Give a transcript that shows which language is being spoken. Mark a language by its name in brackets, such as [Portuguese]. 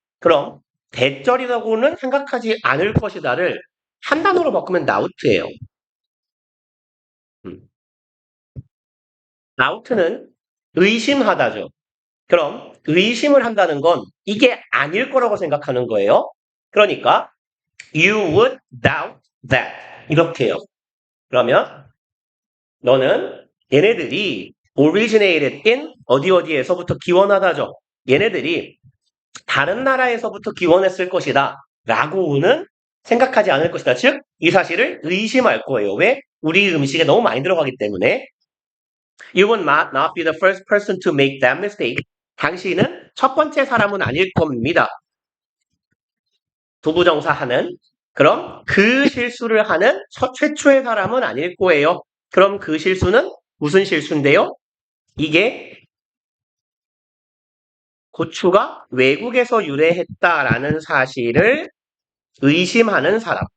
[Korean] 그럼 대절이라고는 생각하지 않을 것이다를 한 단어로 바꾸면 나우트예요. 나우트는 의심하다죠. 그럼 의심을 한다는 건 이게 아닐 거라고 생각하는 거예요. 그러니까 [English] you would doubt that [Korean] 이렇게 해요. 그러면 너는 얘네들이 [English] originated in [Korean] 어디 어디에서부터 기원하다죠. 얘네들이 다른 나라에서부터 기원했을 것이다 라고는 생각하지 않을 것이다. 즉, 이 사실을 의심할 거예요. 왜? 우리 음식에 너무 많이 들어가기 때문에. [English] You will not be the first person to make that mistake. [Korean] 당신은 첫 번째 사람은 아닐 겁니다. 부부정사하는. 그럼 그 실수를 하는 최초의 사람은 아닐 거예요. 그럼 그 실수는 무슨 실수인데요? 이게 고추가 외국에서 유래했다라는 사실을 의심하는 사람.